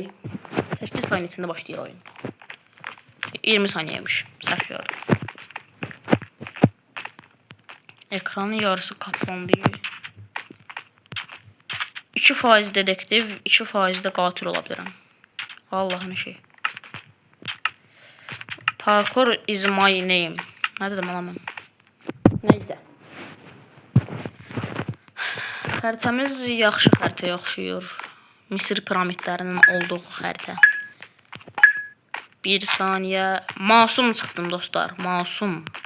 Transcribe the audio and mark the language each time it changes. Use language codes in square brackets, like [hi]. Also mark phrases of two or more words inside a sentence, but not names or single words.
[az] 8 saniyə içində başlayır oyun. 20 saniyəymiş. Səhv gördüm. Ekranın yarısı kaplandı. 2% dedektiv, 2% də qatil ola bilirəm. Allah'ın işi. [en] Parkour is my name. [az] Nə dedim ala mən? Neysə. Xəritəmiz yaxşı xəritəyə oxşuyur. Misir piramidlərinin olduğu xəritə. 1 saniyə. Masum çıxdım dostlar. Masum.